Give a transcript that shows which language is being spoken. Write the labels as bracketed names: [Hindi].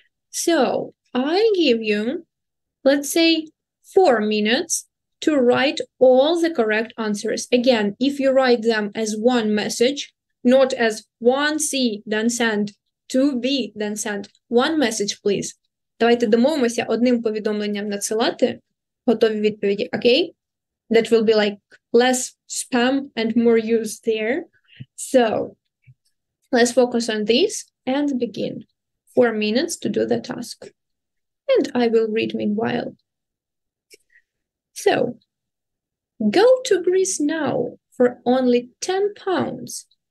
[English] So I give you, let's say, 4 minutes to write all the correct answers. Again, if you write them as one message, not as 1C, then send, 2B, then send. One message, please. [Ukrainian] Давайте домовимося одним повідомленням надсилати готові відповіді, okay? [English] That will be like less spam and more use there. So Let's focus on this and begin. 4 minutes to do the task. And I will read meanwhile. So, go to Greece now for only £10.